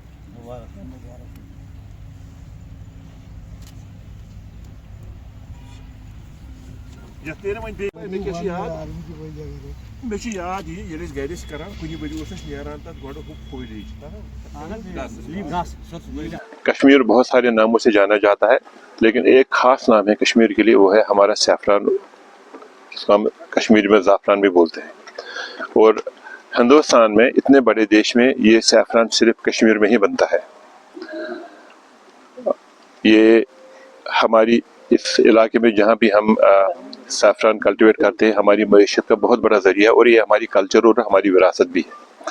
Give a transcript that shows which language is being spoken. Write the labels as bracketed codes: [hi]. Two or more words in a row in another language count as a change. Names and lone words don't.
[ks] یَتھ نیرِ وۄنۍ بیٚیہِ مےٚ کیٛاہ چھُ یاد مےٚ چھُ یاد یہِ ییٚلہِ أسۍ گرِ ٲسۍ کران کُنہِ ؤری اوس اَسہِ نیران تَتھ گۄڈٕ ہُہ فولیج. [ur] کشمیر بہت سارے ناموں سے جانا جاتا ہے لیکن ایک خاص نام ہے کشمیر کے لیے وہ ہے ہمارا سیفران جس کو ہم کشمیر میں زعفران بھی بولتے ہیں. اور ہندوستان میں اتنے بڑے دیش میں یہ سیفران صرف کشمیر میں ہی بنتا ہے. یہ ہماری اس علاقے میں جہاں بھی ہم [en] saffron cultivate [ur] کرتے ہیں ہماری معیشت کا بہت بڑا ذریعہ ہے اور یہ ہماری کلچر اور ہماری وراثت بھی ہے.